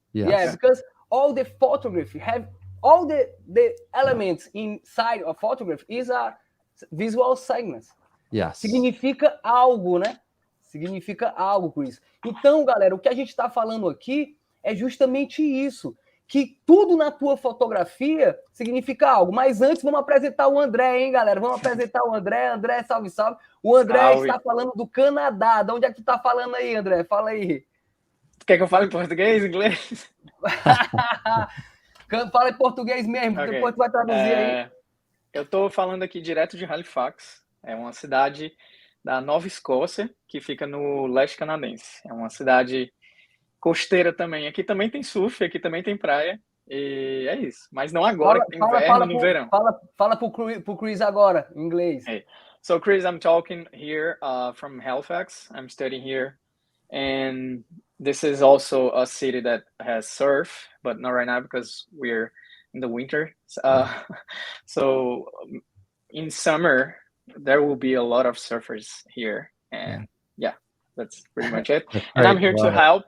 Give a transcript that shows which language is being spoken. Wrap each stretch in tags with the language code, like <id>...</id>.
<en>Yeah, because all the photography have all the elements inside of photography is a visual segments.</en> <pt>Significa algo, né? Significa algo, Chris. Então, galera, o que a gente está falando aqui é justamente isso, que tudo na tua fotografia significa algo. Mas antes, vamos apresentar o André, hein, galera? Vamos apresentar o André. André, salve, salve. O André está falando do Canadá. De onde é que tu está falando aí, André? Fala aí. Quer que eu fale em português, inglês? Fala em português mesmo, depois tu vai traduzir aí. Eu estou falando aqui direto de Halifax. É uma cidade da Nova Escócia, que fica no leste canadense. É uma cidade costeira também. Aqui também tem surf, aqui também tem praia. E é isso. Mas não agora, que tem inverno no verão. Fala pro Chris agora, em inglês.</pt> <en>Hey. So, Chris, I'm talking here from Halifax. I'm studying here. And this is also a city that has surf, but not right now because we're in the winter. So in summer, there will be a lot of surfers here, and that's pretty much it. And I'm here to help.</en>